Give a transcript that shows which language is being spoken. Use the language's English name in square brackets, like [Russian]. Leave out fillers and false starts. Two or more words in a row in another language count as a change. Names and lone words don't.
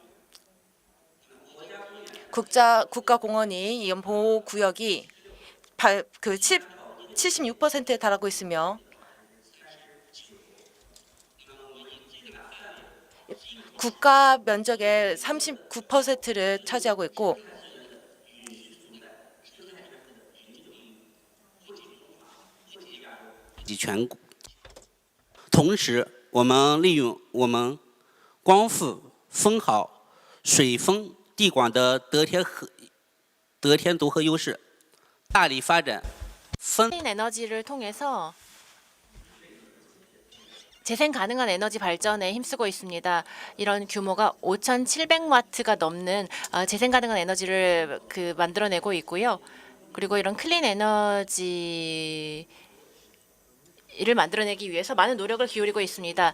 [Korean] 국가공원이 이 보호구역이 76%에 달하고 있으며 국가 면적의 39%를 차지하고 있고 [Chinese] 全国。同时，我们利用我们光伏、风好、水风地广的得天独厚优势，大力发展风 [Korean] 에너지를 통해서 재생 가능한 에너지 발전에 힘쓰고 있습니다. 이런 규모가 5,700와트가 넘는 재생 가능한 에너지를 만들어내고 있고요. 그리고 이런 클린 에너지를 만들어내기 위해서 많은 노력을 기울이고 있습니다.